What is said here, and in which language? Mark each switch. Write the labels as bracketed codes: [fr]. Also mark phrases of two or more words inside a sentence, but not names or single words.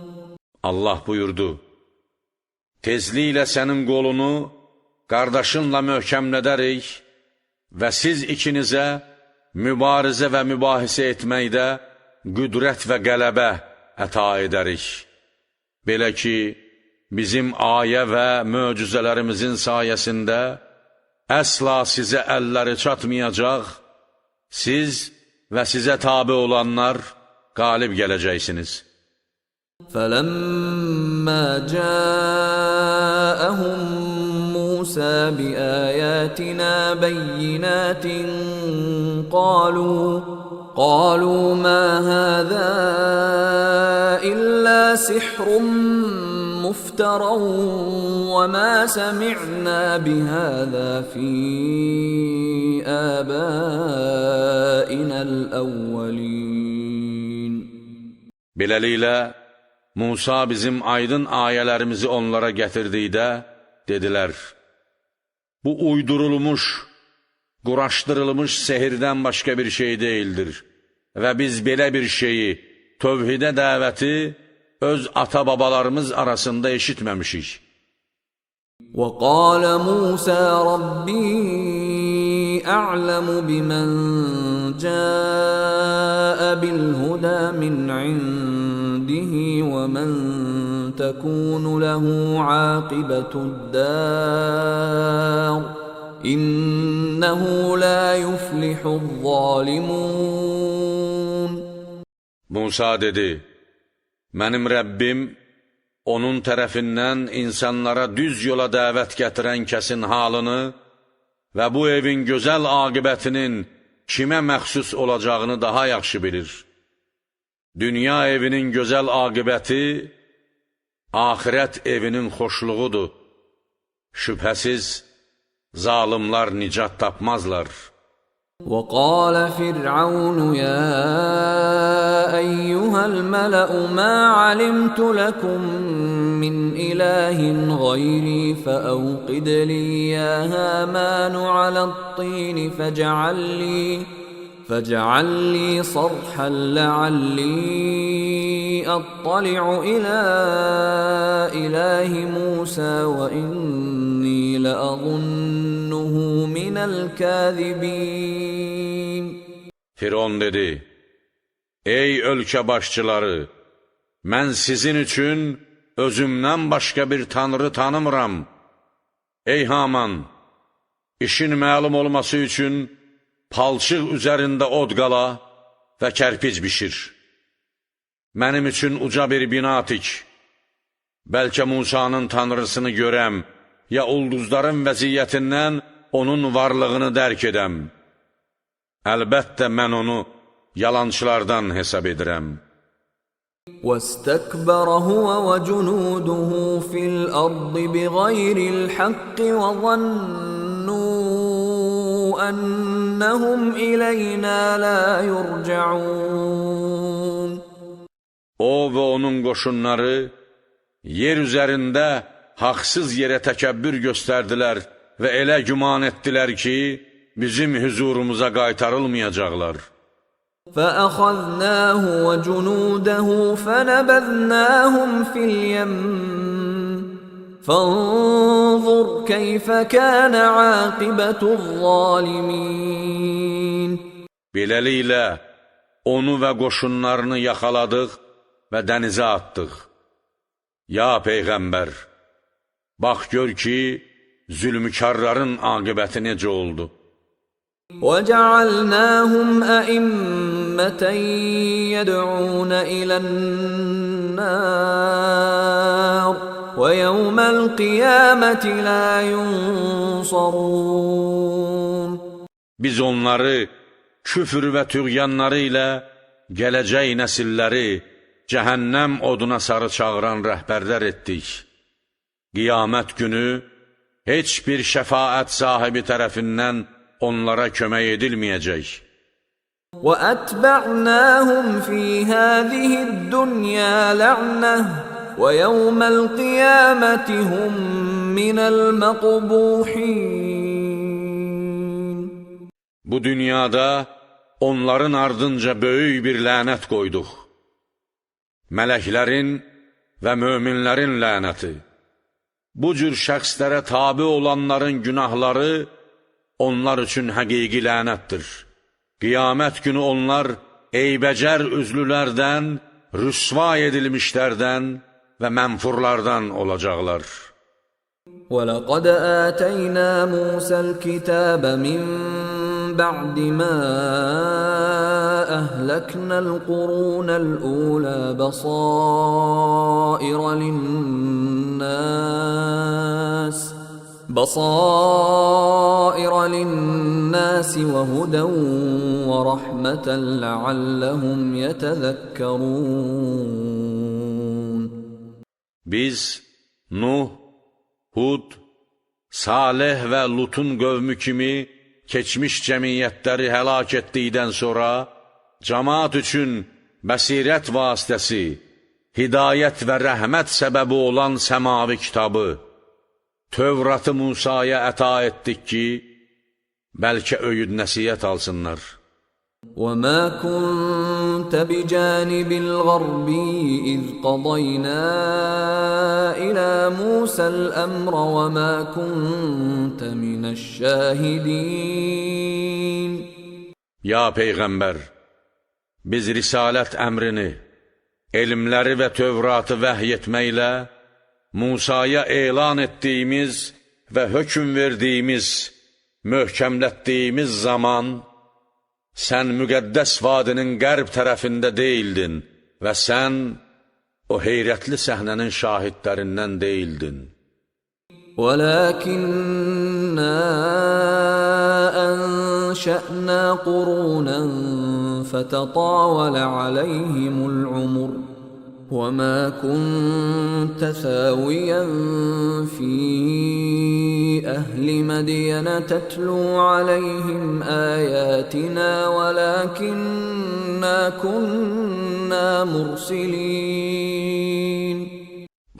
[az] Allah buyurdu, tezliklə sənin qolunu qardaşınla möhkəmlədərik və siz ikinizə mübarizə və mübahisə etməkdə qüdrət və qələbə əta edərik. Belə ki, bizim ayə və möcüzələrimizin sayəsində əsla sizə əlləri çatmayacaq, siz və sizə tabi olanlar qalib gələcəksiniz. [ar] فَلَمَّا جَاءَهُم مُوسَى بِآيَاتِنَا بَيِّنَاتٍ قالوا ما هذا إلا سحر مفترى وما سمعنا بهذا في آبائنا الأولين. [az] Beləliklə, Musa bizim aydın ayələrimizi onlara gətirdikdə, dedilər, bu uydurulmuş, quraşdırılmış sehirdən başqa bir şey deyildir və biz belə bir şeyi, tövhidə dəvəti öz ata-babalarımız arasında eşitməmişik. [ar] وَقَالَ مُوسَى رَبِّي أَعْلَمُ بِمَنْ جَاءَ بِالْهُدَى مِنْ عِنْدِهِ وَمَنْ تَكُونُ لَهُ عَاقِبَةُ الدَّارِ إِنَّهُ لَا يُفْلِحُ الظَّالِمُونَ. [az] Musa dedi, mənim Rəbbim onun tərəfindən insanlara düz yola dəvət gətirən kəsin halını və bu evin gözəl aqibətinin kimə məxsus olacağını daha yaxşı bilir. Dünya evinin gözəl aqibəti, axirət evinin xoşluğudur. Şübhəsiz, zalimlar nicat tapmazlar. [ar] وَقَالَ فِرْعَوْنُ يَا أَيُّهَا الْمَلَأُ مَا عَلِمْتُ لَكُمْ من إله غيري فأوقد لي يا هامان على الطين فاجعل لي صرحا لعلي أطلع إلى إله موسى وإني لأظنه من الكاذبين. [az] Firon dedi, ey ölkə başçıları, mən sizin üçün özümdən başqa bir tanrı tanımıram. Ey Haman, işin məlum olması üçün palçıq üzərində od qala və kərpic bişir. Mənim üçün uca bir bina tik. Bəlkə Musanın tanrısını görəm, ya ulduzların vəziyyətindən onun varlığını dərk edəm. Əlbəttə mən onu yalançılardan hesab edirəm. [ar] وَاسْتَكْبَرَ هُوَ وَجُنُودُهُ فِي الْأَرْضِ بِغَيْرِ الْحَقِّ وَظَنُّوا أَنَّهُمْ إِلَيْنَا لَا يُرْجَعُونَ. [az] O və onun qoşunları yer üzərində haqsız yerə təkəbbür göstərdilər və elə güman etdilər ki, bizim huzurumuza qaytarılmayacaqlar. [ar] فَأَخَذْنَاهُ وَجُنُودَهُ فَنَبَذْنَاهُمْ فِي الْيَمِّ فَانظُرْ كَيْفَ كَانَ عَاقِبَةُ الظَّالِمِينَ. [az] Beləliklə, onu və qoşunlarını yaxaladıq və dənizə atdıq. Ya Peyğəmbər, bax gör ki, zülmkarların aqibəti necə oldu. [ar] وَجَعَلْنَاهُمْ أَئِمَّةً يَدْعُونَ إِلَى النَّارِ وَيَوْمَ الْقِيَامَةِ لَا يُنصَرُونَ. [az] Biz onları küfür və tüğyanları ilə gələcək nəsilləri cəhənnəm oduna sarı çağıran rəhbərlər etdik. Qiyamət günü heç bir şəfaət sahibi tərəfindən onlara kömək edilməyəcək. [ar] وَأَتْبَعْنَاهُمْ فِي هَذِهِ الدُّنْيَا لَعْنَةً وَيَوْمَ الْقِيَامَةِ هُمْ مِنَ الْمَقْبُوحِينَ. [az] Bu dünyada onların ardınca böyük bir lənət qoyduq. Mələklərin və möminlərin lənəti. Bu cür şəxslərə tabi olanların günahları onlar üçün həqiqi lənətdir. Qiyamət günü onlar eybəcər üzlülərdən, rüsva edilmişlərdən və mənfurlardan olacaqlar. [ar] وَلَقَدْ آتَيْنَا مُوسَى الْكِتَابَ مِنْ بَعْدِ مَا أَهْلَكْنَا الْقُرُونَ الْأُولَى بَصَائِرَ لِلنَّاسِ وَهُدًى وَرَحْمَةً لَعَلَّهُمْ يَتَذَكَّرُونَ. [az] Biz Nuh, Hud, Salih və Lutun qövmü kimi keçmiş cəmiyyətləri həlak etdikdən sonra cəmaat üçün bəsirət vasitəsi, hidayət və rəhmət səbəbi olan səmavi kitabı, Tövratı Musaya əta etdik ki, bəlkə öyüd nəsiyyət alsınlar. [ar] وَمَا كُنْتَ بِجَانِبِ الْغَرْبِ إِذْ قَضَيْنَا إِلَى مُوسَى الْأَمْرَ وَمَا كُنْتَ مِنَ الشَّاهِدِينَ. [az] Ya Peyğəmbər, biz risalət əmrini, elmləri və Tövratı vəhy etməklə Musaya elan etdiyimiz və hökm verdiyimiz, möhkəmlətdiyimiz zaman sən müqəddəs vadinin qərb tərəfində deyildin və sən o heyrətli səhnənin şahidlərindən deyildin. [ar] وَلَكِنَّا أَنشَأْنَا قُرُونًا فَتَطَاوَلَ عَلَيْهِمُ الْعُمُرُ وَمَا كُنْتَ ثَاوِيًا فِي أَهْلِ مَدْيَنَ تَتْلُو عَلَيْهِمْ آيَاتِنَا وَلَكِنَّا كُنَّا مُرْسِلِينَ.